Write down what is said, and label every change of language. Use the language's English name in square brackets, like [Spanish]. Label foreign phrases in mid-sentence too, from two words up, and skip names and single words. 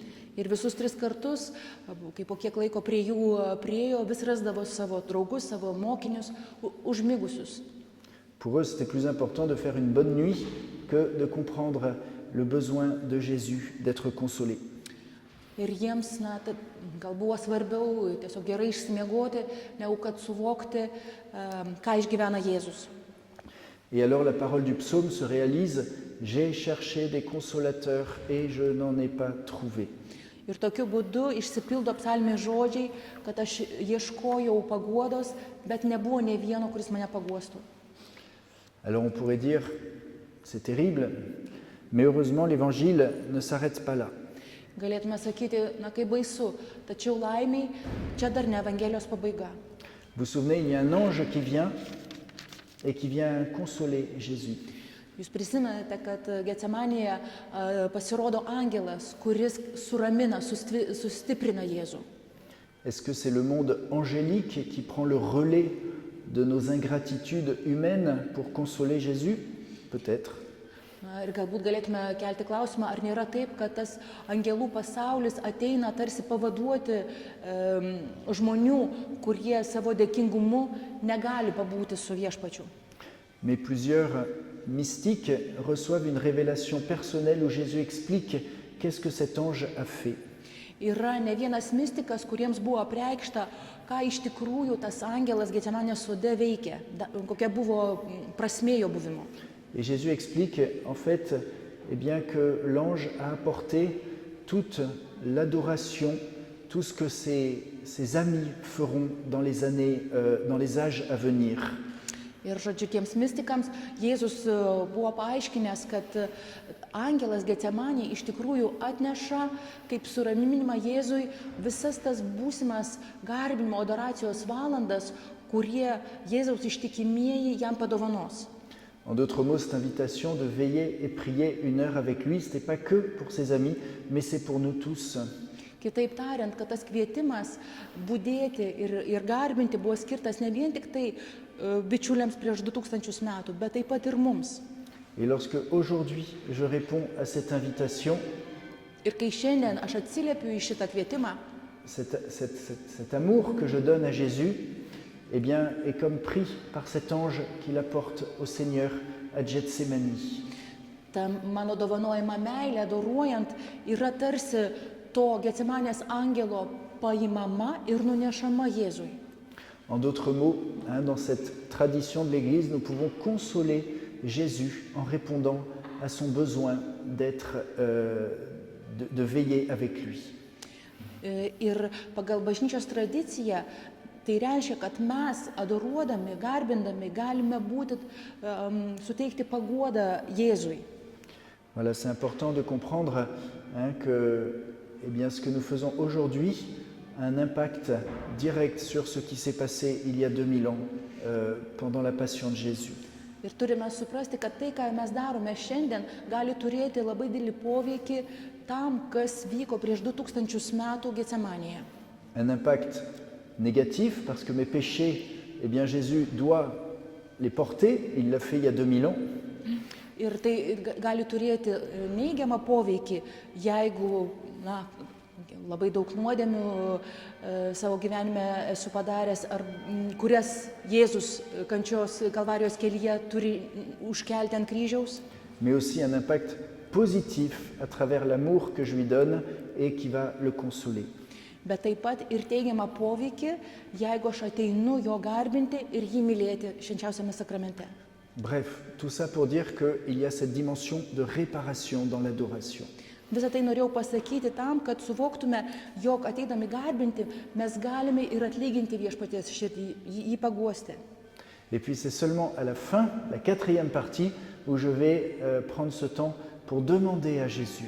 [Lithuanian] Ir visus 3 kartus, kai po kiek laiko prie jų priėjo, vis rasdavo savo draugus, savo mokinius, užmigusius. [French] Pour eux, c'était plus important de faire une bonne nuit que de comprendre le besoin de Jésus d'être consolé. [Lithuanian] ir jiems gal buvo svarbiau tiesiog gerai išsimiegoti, negu kad suvokti, ką išgyvena Jėzus. [French] Et alors la parole du psaume se réalise, j'ai cherché des consolateurs et je n'en ai pas trouvé. [Lithuanian] Ir tokiu būdu išsipildo psalmės žodžiai, kad aš ieškojau paguodos, bet nebuvo nė vieno, kuris mane paguostų. [French] Alors on pourrait dire, c'est terrible, mais heureusement l'évangile ne s'arrête pas là. [Lithuanian] Galėtume sakyti, kaip baisu, tačiau laimiai, čia dar ne Evangelijos pabaiga. [French] Vous vous souvenez, il y a un ange qui vient et qui vient consoler Jésus. [Lithuanian] Jūs prisimenate, kad Getsemanėje pasirodo angelas, kuris suramina, sustiprina Jėzų. [French] Est-ce que c'est le monde angélique qui prend le relais de nos ingratitudes humaines pour consoler Jésus? Peut-être. [Lithuanian] Ir galbūt galėtume kelti klausimą, ar nėra taip, kad tas angelų pasaulis ateina tarsi pavaduoti žmonių, kurie savo dėkingumu negali pabūti su Viešpačiu. [French] Mais plusieurs mystiques reçoivent une révélation personnelle où Jésus explique qu'est-ce que cet ange a fait. [Lithuanian] Yra ne vienas mistikas, kuriems buvo apreikšta, ką iš tikrųjų tas angelas Getsemanės sode veikė, kokia buvo prasmė jo buvimo. [French] Et Jésus explique en fait que l'ange a apporté toute l'adoration, tout ce que ses amis feront dans les âges à venir. [Lithuanian] Ir žodžiu, tiems mistikams Jėzus buvo paaiškinęs, kad angelas Getsemanėje iš tikrųjų atneša kaip suraminimą Jėzui visas tas būsimas garbinimo adoracijos valandas, kurie Jėzaus ištikimieji jam padovanos. [French] En d'autres mots, cette invitation de veiller et prier 1 heure avec lui, ce n'est pas que pour ses amis, mais c'est pour nous tous. [Lithuanian] Kitaip tariant, kad tas kvietimas budėti ir garbinti buvo skirtas ne vien tik tai bičiuliams prieš 2000 metų, bet taip pat ir mums. [French] Et lorsque aujourd'hui je réponds à cette invitation, [Lithuanian] ir kai šiandien aš atsiliepiu į šitą kvietimą, [French] cet amour que je donne à Jésus, est comme pris par cet ange qui l'apporte au Seigneur à Gethsémani. [Lithuanian] Ta mano dovanojama meilė adoruojant yra tarsi to Getsemanės angelo paimama ir nunešama Jėzui. [French] En d'autres mots, dans cette tradition de l'Église, nous pouvons consoler Jésus en répondant à son besoin de veiller avec lui. [Lithuanian] Ir pagal bažnyčios tradiciją tai reiškia, kad mes adoruodami, garbindami galime suteikti paguodą Jėzui. [French] Voilà, c'est important de comprendre que ce que nous faisons aujourd'hui a un impact direct sur ce qui s'est passé il y a 2000 ans pendant la passion de Jésus. [Lithuanian] Ir turime suprasti, kad tai, ką mes darome šiandien, gali turėti labai didelį poveikį tam, kas vyko prieš 2000 metų Getsemanėje. [French] Un impact négatif, parce que mes péchés, Jésus doit les porter, il l'a fait il y a 2000 ans. [Lithuanian] Ir tai gali turėti neigiamą poveikį, jeigu labai daug nuodėmių savo gyvenime esu padaręs, ar kurias Jėzus kančios Kalvarijos kelyje turi užkelti ant kryžiaus. [French] Mais aussi un impact positif à travers l'amour que je lui donne et qui va le consoler. [Lithuanian] Bet taip pat ir teigiamą poveikį, jeigu aš ateinu jo garbinti ir jį mylėti švenčiausiame sakramente. [French] Bref, tout ça pour dire qu'il y a cette dimension de réparation dans l'adoration. [Lithuanian] Visą tai norėjau pasakyti tam, kad suvoktume, jog ateidami garbinti, mes galime ir atlyginti Viešpaties širdį, jį paguosti. [French] Et puis c'est seulement à la fin, la 4e partie, où je vais prendre ce temps pour demander à Jésus.